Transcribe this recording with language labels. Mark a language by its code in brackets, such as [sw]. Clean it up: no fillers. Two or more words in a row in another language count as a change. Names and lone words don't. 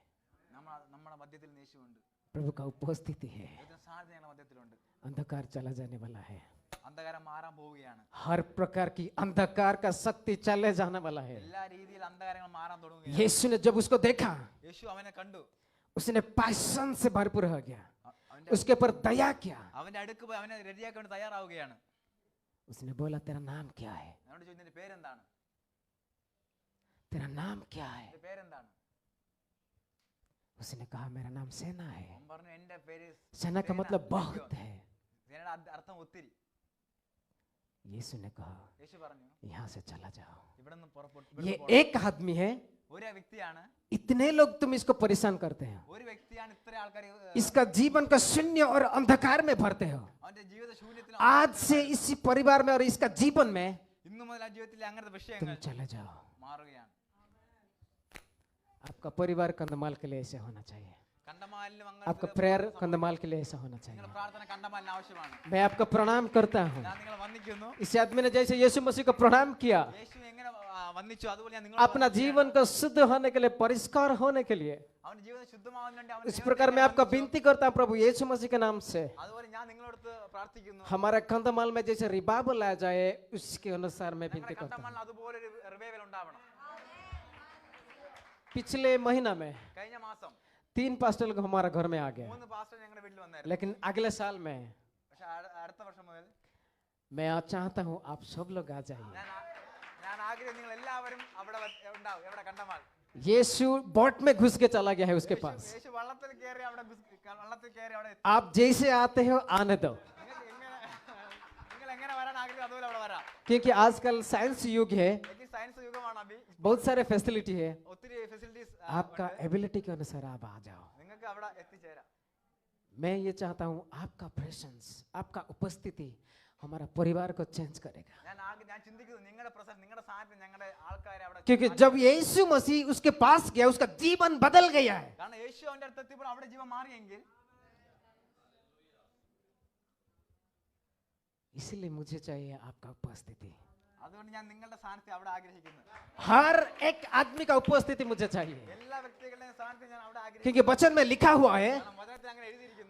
[ml] നമ്മുടെ മധ്യത്തിൽ യേശുവുണ്ട്. [hi] प्रभु का उपस्थिति है. [ml] ദൈവത്തിന്റെ സാന്നിധ്യം ഞങ്ങളുടെ മധ്യത്തിലുണ്ട്. [hi] अंधकार चला जाने वाला है. [ml] അന്ധകാരം മാറാൻ പോവുകയാണ്. [hi] हर प्रकार की अंधकार का शक्ति चले जाने वाला है. [ml] എല്ലാ രീതിയിൽ അന്ധകാരങ്ങൾ മാറാൻ തുടങ്ങുകയാണ്. [hi] यीशु ने जब उसको देखा, [ml] യേശു അവനെ കണ്ടു. [hi] उसने पैशन से भरपूर हो गया, [ml] അവന്റെ [hi] उसके ऊपर दया किया. [ml] അവന്റെ അടുക്ക് പോയി അവനെ റെഡിയാക്കാൻ വേണ്ടി തയ്യാറാവുകയാണ്. [hi] उसने बोला, तेरा नाम क्या है? [ml] അവനോട് ചോദിച്ചു, നിന്റെ പേരെന്താണ്? [hi] तेरा नाम क्या है? [ml] നിന്റെ പേരെന്താണ്? [hi] उसने कहा, मेरा नाम सेना है. [ml] അവൻ പറഞ്ഞു, എന്റെ പേര് [hi] सेना का मतलब बहुत है. [ml] സേനയുടെ അർത്ഥം ഒത്തിരി. [hi] यीशु ने कहा, [ml] യേശു പറഞ്ഞു, [hi] यहाँ से चला जाओ. [ml] ഇവിടെ നിന്ന് പുറപ്പെട്ടു. [hi] ये एक आदमी है, [ml] ഒരു വ്യക്തിയാണ്, [hi] इतने लोग तुम इसको परेशान करते हो, [ml] ഒരു വ്യക്തിയാണ് ഇത്ര ആൾക്കാർ [hi] इसका जीवन का शून्य और अंधकार में भरते हो. [ml] അവന്റെ ജീവിത ശൂന്യത്തിൽ [hi] आज से इसी परिवार में और इसका जीवन में [ml] ഇന്നു മുതൽ ആ ജീവിതത്തിൽ അങ്ങനത്തെ [hi] तुम [ml] വിഷയങ്ങൾ [hi] चले जाओ. [ml] മാറുകയാണ്. [hi] आपका परिवार कंधमाल के लिए ऐसे होना चाहिए. [ml] കണ്ടമാലിലും [hi] आपका [ml] അങ്ങനെ [hi] प्रेयर कंधमाल के लिए ऐसा होना चाहिए. [ml] നിങ്ങളുടെ പ്രാർത്ഥന കണ്ടമാലിന് ആവശ്യമാണ്. [hi] मैं आपका प्रणाम करता हूँ. [ml] ഞാൻ നിങ്ങളെ വന്ദിക്കുന്നു. [hi] इस आदमी ने जैसे यीशु मसीह को प्रणाम किया, [ml] യേശു എങ്ങനെ വന്ദിച്ചു അതുപോലെ ഞാൻ [hi] अपना जीवन को शुद्ध होने के लिए, परिष्कार होने के लिए, [ml] അവന്റെ ജീവിതം ശുദ്ധമാവാൻ വേണ്ടി അവൻ [hi] इस प्रकार मैं आपका विनती करता हूँ प्रभु यीशु मसीह के नाम से, [ml] അതുപോലെ ഞാൻ നിങ്ങളോട് പ്രാർത്ഥിക്കുന്നു. [hi] हमारे कंधमाल में जैसे रिवाइवल आ जाए, उसके अनुसार मैं विनती [ml] ഞങ്ങളുടെ [hi] करता हूँ. [ml] കണ്ടമാലിന് അതുപോലെ ഒരു റിവൈവൽ ഉണ്ടാവണം. [hi] पिछले महीना में [ml] കഴിഞ്ഞ മാസം [hi] 3 पास्टर लोग हमारे घर में आ गए, [ml] 3 പാസ്റ്റർ ഞങ്ങളുടെ വീട്ടിൽ വന്നായിരുന്നു. [hi] लेकिन अगले साल में [ml] പക്ഷെ അടുത്ത വർഷം മുതൽ [hi] मैं चाहता हूँ आप सब लोग आ जाइए. [ml] ഞാൻ ആഗ്രഹം നിങ്ങൾ എല്ലാവരും അവിടെ ഉണ്ടാവും. എവിടെ കണ്ടമാൽ [hi] यीशु बोट में घुस के चला गया है उसके पास. [ml] യേശു വള്ളത്തിൽ കയറി അവിടെ വള്ളത്തിൽ കയറി അവിടെ എത്തി. [hi] आप जैसे आते हो आने दो, [ml] നിങ്ങൾ എങ്ങനെ വരാൻ ആഗ്രഹം അതുപോലെ അവിടെ വരാം. [hi] क्योंकि आजकल साइंस युग है, [ml] लेकिन സയൻസ് യുഗമാണ് അഭി. [hi] बहुत सारे फैसिलिटी है. [ml] ഒത്തിരി ഫെസിലിറ്റീസ് [hi] आपका एबिलिटी के अनुसार आप आ जाओ. [ml] നിങ്ങൾക്ക് അവിടെ എത്തിച്ചേരാം. [hi] मैं ये चाहता हूँ आपका प्रेजेंस, आपका उपस्थिति हमारा परिवार को चेंज करेगा. [ml] ഞാൻ ചിന്തിക്കുന്നു നിങ്ങളുടെ പ്രസന്റ് നിങ്ങളുടെ സാന്നിധ്യം ഞങ്ങളുടെ ആൾക്കാരെ അവിടെ [hi] क्योंकि जब यीशु मसीह उसके पास गया, उसका जीवन बदल गया है. [ml] കാരണം യേശു അവന്റെ അടുത്ത് എത്തിയപ്പോൾ അവിടെ ജീവൻ മാറിയെങ്കിൽ [hi] इसलिए मुझे चाहिए आपका उपस्थिति. [ml] അതുകൊണ്ട് ഞാൻ നിങ്ങളുടെ സാന്നിധ്യം അവിടെ ആഗ്രഹിക്കുന്നു. [hi] हर एक आदमी का उपस्थिति मुझे चाहिए, [ml] എല്ലാ വ്യക്തികളുടെയും സാന്നിധ്യം ഞാൻ അവിടെ ആഗ്രഹിക്കുന്നു. [hi] क्योंकि वचन में लिखा हुआ है, [ml] കാരണം വചനത്തിൽ അങ്ങനെ എഴുതിയിരിക്കുന്നു.